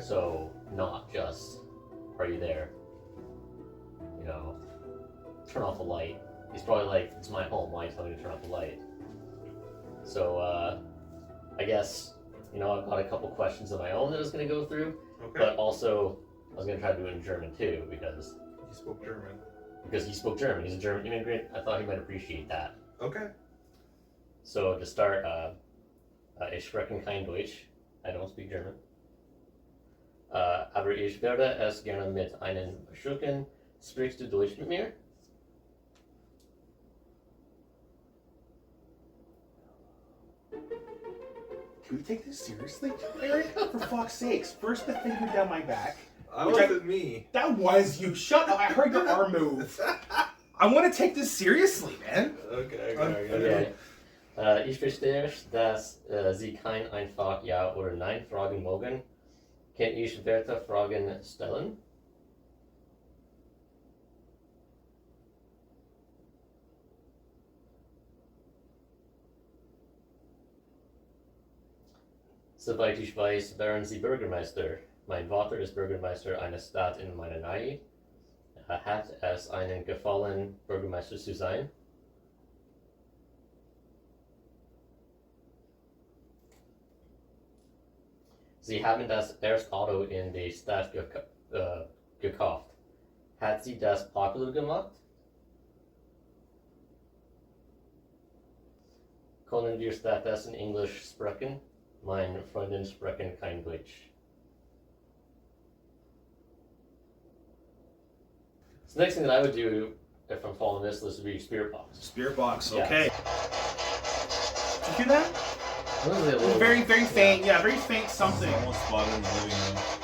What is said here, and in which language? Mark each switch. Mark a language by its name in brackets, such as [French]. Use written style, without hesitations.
[English] So, not just, are you there? You know, turn off the light. He's probably like, it's my home, why are you telling me to turn off the light? So, I guess, I've got a couple questions of my own that I was going to go through, Okay. but also I was going to try to do it in German too, because You spoke German. he spoke German. He's a German immigrant. I thought he might appreciate that. Okay. So to start, [German] ich spreche kein Deutsch. [English] I don't speak German. [German] Aber ich werde es gerne mit einem Schurken. Sprichst du Deutsch mit mir? [English] Can we take this seriously, Eric? For fuck's sakes. First the finger down my back. That Which wasn't me. That was you. Shut up. I heard your arm move. I want to take this seriously, man. Okay. [German] Ich verstehe, dass Sie kein einfach Ja oder Nein fragen mögen. Kann ich weitere Fragen stellen? Soweit ich weiß, wären Sie Bürgermeister. Mein Vater ist Bürgermeister einer Stadt in meiner Nähe. Hat es Ihnen gefallen, Bürgermeister zu sein? Sie haben das erste Auto in der Stadt gekauft. Hat sie das popular gemacht? Können wir stattdessen Englisch sprechen? Meine Freundin sprechen kein Deutsch. [English] So the next thing that I would do if I'm following this list would be spirit box. Spirit box, Yeah. okay. Did you hear that? Really a little- Very, very faint. Yeah, very faint something. Almost spotted in the living room.